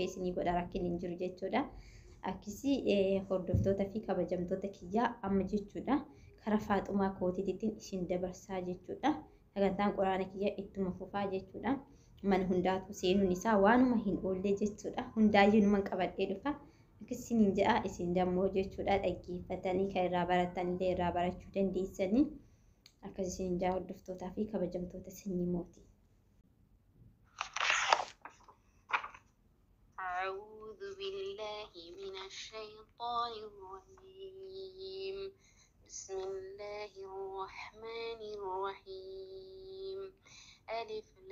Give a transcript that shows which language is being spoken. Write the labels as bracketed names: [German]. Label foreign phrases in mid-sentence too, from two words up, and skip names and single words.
[Oromo] isinii godha rakkin hin jiru jechuudha akkasii hordoftoota fi kabajamtoota kiyyaa amma jechuudha karaa Faaxumaa kootiitiin isin dabarsaa jechuudha sagantaan quraana kiyya ittuma fufaa jechuudha mana hundaatu seenuun isaa waanuma hin oolle jechuudha hundaayyuu numan qabadhee dhufa akkasiin jedha isin dammoo jechuudha dhaggeeffatanii kan irraa baratan illee irraa barachuu dandeessanii akkasiin jedha hordoftootaa fi kabajamtoota sanyii mootii. [Arabic] أعوذ بالله من الشيطان الرجيم بسم الله الرحمن الرحيم ألف